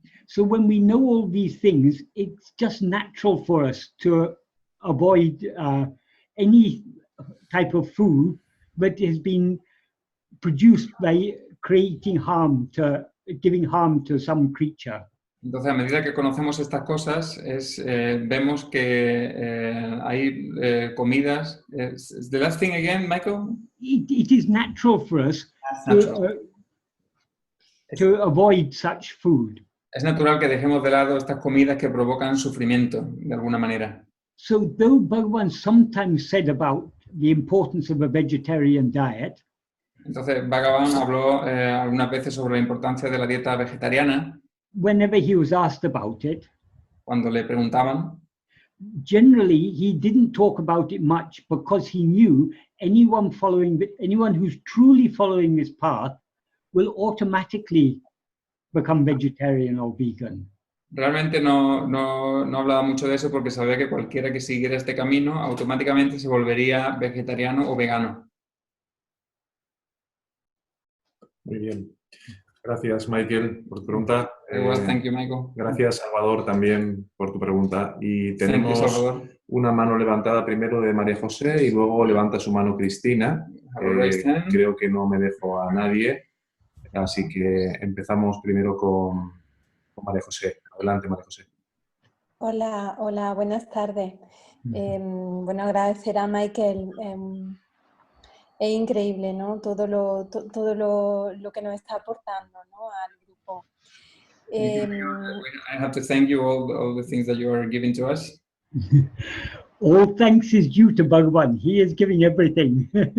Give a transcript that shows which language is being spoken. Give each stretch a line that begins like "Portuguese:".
English: So when we know all these things, it's just natural for us to avoid any type of food but has been produced by creating harm to, giving harm to some creature.
Spanish: Entonces, a medida que conocemos estas cosas, vemos que hay comidas.
English: Is the last thing again, Michael? It is natural for us to avoid such food.
Spanish: Es natural que dejemos de lado estas comidas que provocan sufrimiento, de alguna manera.
English: So though Bhagavan sometimes said about the importance of a vegetarian diet,
Spanish: Entonces, Bhagavan habló algunas veces sobre la importancia de la dieta vegetariana.
English: whenever he was asked about it,
Spanish: Cuando le preguntaban,
English: generally he didn't talk about it much because he knew anyone who's truly following this path will automatically become vegetarian or vegan.
Spanish: realmente no hablaba mucho de eso porque sabía que cualquiera que siguiera este camino automáticamente se volvería vegetariano o vegano. Muy bien. Gracias, Michael, por tu pregunta.
English: Thank you, Michael.
Spanish: Gracias, Salvador, también por tu pregunta. Y
English: Thank you,
Spanish: tenemos
English: Salvador.
Spanish: una mano levantada primero de María José y luego levanta su mano Cristina. Creo que no me dejo a nadie, así que empezamos primero con María José. Adelante, María José. Hola, hola, buenas tardes. Bueno, agradecer a Michael. Es increíble, ¿no? Todo lo que nos está aportando, ¿no? Al grupo.
English: I have to thank you all the things that you are giving to us. All thanks is due to Bhagavan. He is giving everything.